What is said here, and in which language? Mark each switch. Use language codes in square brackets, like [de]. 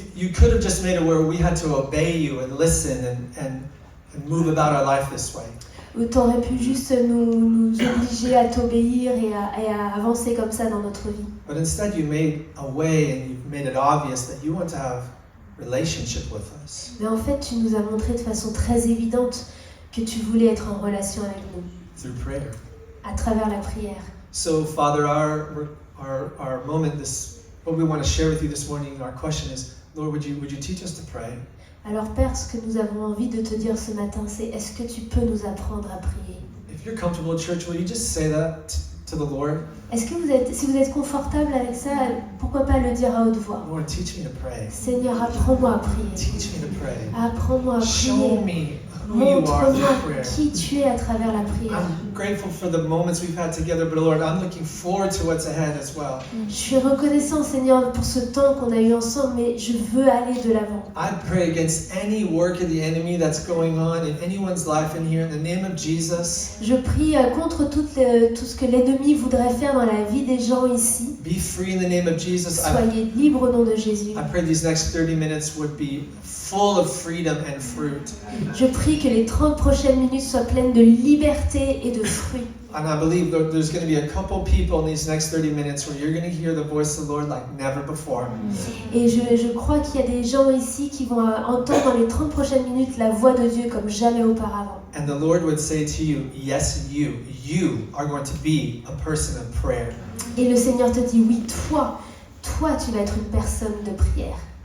[en] You could have just made it where we had to obey you and listen and move about our life this way. [fr] Tu aurais pu juste nous obliger à t'obéir et à avancer comme ça dans notre vie. [en] But instead you made a way and you made it obvious that you want to have relationship with us. [fr] Mais en fait, tu nous as montré de façon très évidente que tu voulais être en relation avec nous. [en] Through prayer. [fr] À travers la prière. [en] So Father, our moment, what we want to share with you this morning, our question is, Lord, would you teach us to pray? [fr] Alors Père, ce que nous avons envie de te dire ce matin, c'est est-ce que tu peux nous apprendre à prier? [en] If you're comfortable, church, will you just say that to the Lord? [fr] Est-ce que si vous êtes confortable avec ça, pourquoi pas le dire à haute voix? [en] Lord, teach me to pray. [fr] Seigneur, apprends-moi à prier. [en] Teach me to pray. [fr] Apprends-moi à [en] Show [fr] prier. [en] me who you are [fr] Montre-moi [en] through prayer. [fr] qui tu es à travers la prière. [en] I'm grateful for the moments we've had together, but Lord, I'm looking forward to what's ahead as well. [fr] Je suis reconnaissant, Seigneur, pour ce temps qu'on a eu ensemble, mais je veux aller de l'avant. [en] I pray against any work of the enemy that's going on in anyone's life in here in the name of Jesus. [fr] Je prie contre tout ce que l'ennemi voudrait faire dans la vie des gens ici. [en] Be free in the name of Jesus. [fr] Soyez libres au nom de Jésus. [en] I pray these next 30 minutes would be full of freedom and fruit. [fr] Je prie que les 30 prochaines minutes soient pleines de liberté et de fruits. [en] And I believe that there's going to be a couple people in these next 30 minutes where you're going to hear the voice of the Lord like never before. [fr] Et je crois qu'il y a des gens ici qui vont entendre dans les 30 prochaines minutes la voix de Dieu comme jamais auparavant. [en] And the Lord would say to you, yes, you are going to be a person of prayer. [fr] Et le Seigneur te dit, oui, toi, tu vas être une personne de prière.